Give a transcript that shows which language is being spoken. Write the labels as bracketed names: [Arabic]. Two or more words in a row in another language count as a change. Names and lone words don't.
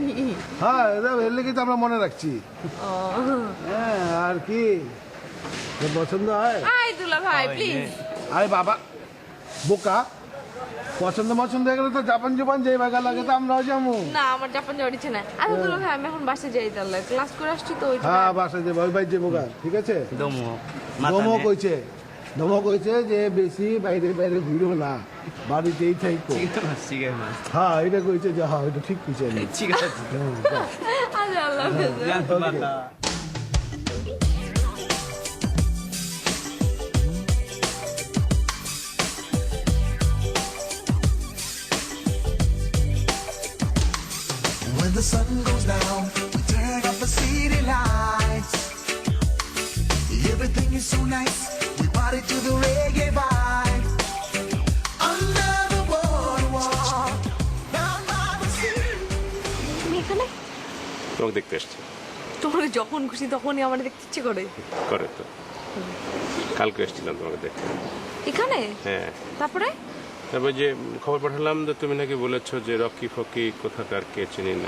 [Bangla] হ্যাঁ এটা এর লেগে তো আমরা মনে রাখছি। হ্যাঁ আর কি তোর পছন্দ হয়? হাই দুলা ভাই প্লিজ। আরে বাবা বোকা, পছন্দ হয়ে গেলে তো জাপান যে বাগা লাগে তো আমরাও যাবো। না আমার জাপান যাওয়ার ইচ্ছে নাই। আচ্ছা দুলা ভাই আমি এখন বাসে যাই, তাহলে ক্লাস করে আসছি তো ওই হ্যাঁ বাসায় যাবো, ওই বাইর যাবো গা, ঠিক আছে? [Japanese] どうもまた [Bangla] ধমক [Japanese] ね [Bangla] কইছে যে বেশি বাইরে ঘুরো না, বাড়িতেই থাকো। [Japanese] 違います違います [Bangla] হ্যাঁ এটা কইছে যে হ্যাঁ এটা ঠিক কইছে। [Japanese] 違う [Bangla] আচ্ছা আল্লাহ হাফেজ। [Japanese] じゃあまた [English] When the sun goes down, we turn up the city lights. Everything is so nice, we party to the reggae vibe. Under the boardwalk, down by the sea. [Bangla] তুমি এখানে? তোমাকে দেখতে এসছি। তোমার যখন খুশি তখনই আমার দেখতে ইচ্ছে করে। করে তো কালকে এসেছিলাম তোমাকে দেখতে। এখানে? হ্যাঁ তারপরে? তারপর যে খবর পাঠালাম যে তুমি নাকি বলেছো যে রকি ফকি কোথাকার কে চিনি না।